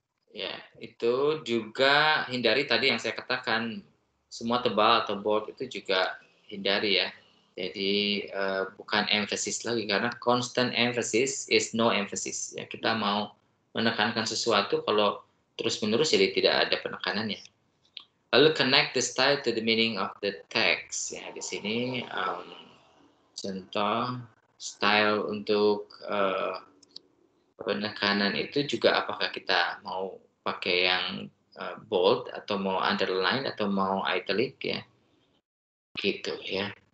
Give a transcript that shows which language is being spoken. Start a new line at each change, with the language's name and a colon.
Indonesian: Ya, itu juga hindari tadi yang saya katakan, semua tebal atau bold itu juga hindari ya. Jadi bukan emphasis lagi, karena
English: constant emphasis is no emphasis.
Indonesian: Ya, kita mau menekankan sesuatu kalau terus-menerus jadi tidak ada penekanannya. Lalu
English: connect the style to the meaning of the text.
Indonesian: Ya, di sini contoh style untuk penekanan itu juga, apakah kita mau pakai yang bold atau mau underline atau mau italic ya, gitu ya.